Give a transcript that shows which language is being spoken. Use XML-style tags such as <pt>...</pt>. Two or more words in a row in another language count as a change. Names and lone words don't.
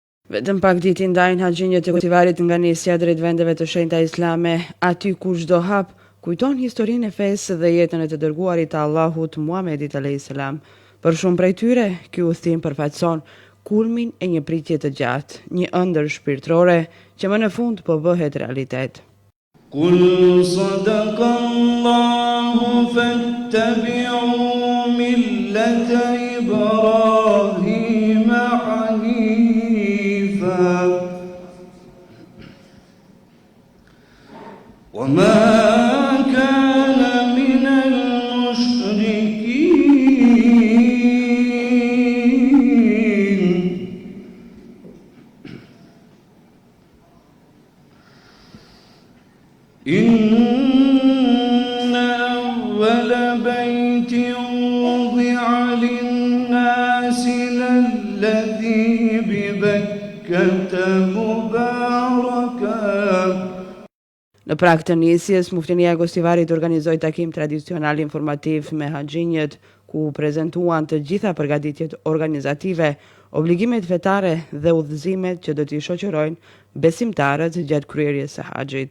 <sq>Vetëm pak ditë i ndajnë haxhinjët e Kosivarit nga nisja drejt vendeve të shenjta islame, aty ku çdo hap kujton historinë e fesë dhe jetën e të dërguarit të Allahut Muhamedit</sq> <ar>عليه السلام.</ar> <sq>Për shumë prej tyre, ky udhtim përfaqëson kulmin e një pritje të gjatë, një ëndër shpirtërore që më në fund po bëhet realitet.</sq> <ar>قل صدق الله فاتبعوا ملة إبراهيم حنيفا وما كان من المشركين. إن أول بيت وضع للناس للذي ببكة مباركا.</ar> <sq>Në prag të nisjes, Muftinia e Kosivarit organizoi takim tradicional informativ me haxhinjët, ku prezantuan të gjitha përgatitjet organizative, obligimet fetare dhe udhëzimet që do t'i shoqërojnë besimtarët gjatë kryerjes së haxhit.</sq>